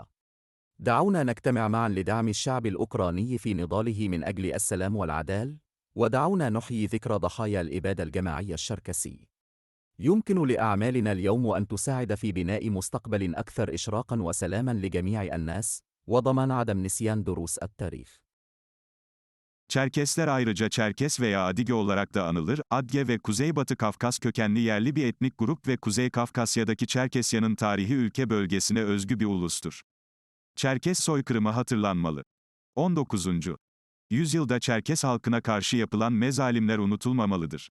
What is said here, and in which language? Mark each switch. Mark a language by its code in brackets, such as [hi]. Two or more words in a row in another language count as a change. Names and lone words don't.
[ar] دعونا نجتمع معا لدعم الشعب الأوكراني في نضاله من أجل السلام والعدالة، ودعونا نحيي ذكرى ضحايا الإبادة الجماعية الشركسي. يمكن لأعمالنا اليوم أن تساعد في بناء مستقبل أكثر إشراقاً وسلاماً لجميع الناس، وضمان عدم نسيان دروس التاريخ. [tr] Çerkesler ayrıca Çerkes veya Adige olarak da anılır. Adge ve Kuzeybatı Kafkas kökenli yerli bir etnik grup ve Kuzey Kafkasya'daki Çerkesya'nın tarihi ülke bölgesine özgü bir ulustur. Çerkes soykırımı hatırlanmalı. 19. yüzyılda Çerkes halkına karşı yapılan mezalimler unutulmamalıdır.